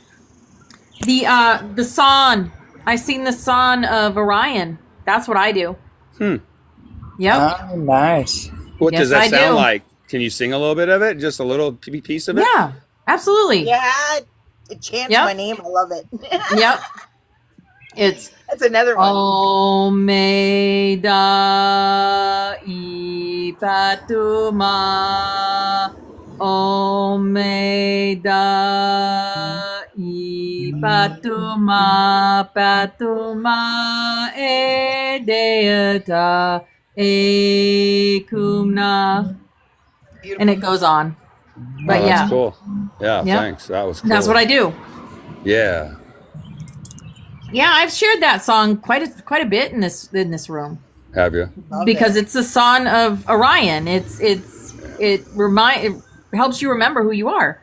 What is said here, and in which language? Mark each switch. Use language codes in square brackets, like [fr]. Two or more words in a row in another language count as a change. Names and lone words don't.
[en] yes. The song. I sing the song of Orion. That's what I do. Yep. Oh, nice. What Yes, does that I sound do. like? Can you sing a little bit of it? Just a little piece of it? Yeah. Absolutely. Yeah, it chants Yep. my name. I love it. Yep. It's That's another one. Omeda ipatuma Omeda ipatuma patuma edeata ekumna. Beautiful. And it goes on. But Oh, yeah, that's cool. Yeah, Yep. thanks. That was cool. that's what I do. Yeah. Yeah, I've shared that song quite a bit in this room. Have you? Love Because it. it's the song of Orion. It helps you remember who you are.